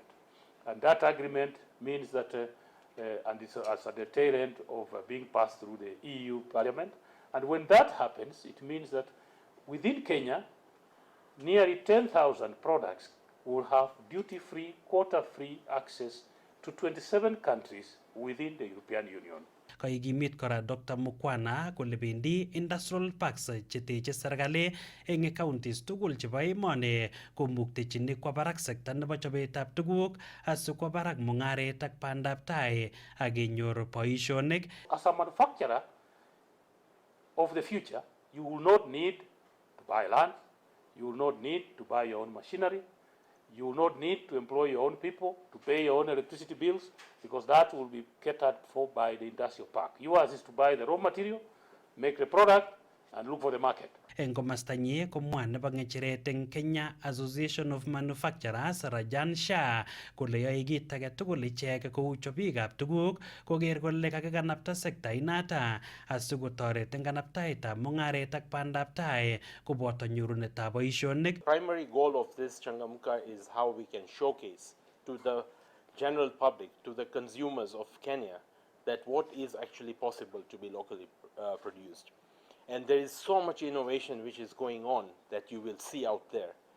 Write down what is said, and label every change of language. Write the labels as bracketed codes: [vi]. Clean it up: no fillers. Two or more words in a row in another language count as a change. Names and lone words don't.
[en] And that agreement means that and it's as at the tail end of being passed through the EU Parliament. And when that happens, it means that within Kenya, nearly 10,000 products will have duty-free, quota-free access to 27 countries within the European Union. [kln] Kaikimit kora Dr. Mukwana kole bendi [en] industrial parks [kln] cheteche serikali eng counties tugul chebo emoni komuktechini kwa barak sekta nebo chobetab tuguk asikwa barak mung'aret ak pandaptai ak kenyor boisionik. [en] As a manufacturer of the future, you will not need to buy land, you will not need to buy your own machinery, you will not need to employ your own people, to pay your own electricity bills, because that will be catered for by the industrial park. Yours is to buy the raw material, make the product, and look for the market. [kln] Eng komastanyi komwa nebo ng'echeret eng Kenya Association of Manufacturers Rajan Shah kole yoe kit age tugul ichek kou chobikab tuguk koker kole kakikanapta sekta inata asikotoret eng kanaptaetab mung'aret ak bandaptai koboto nyorunetab boisionik. [en] Primary goal of this Changamka is how we can showcase to the general public, to the consumers of Kenya, that what is actually possible to be locally produced. And there is so much innovation which is going on that you will see out there.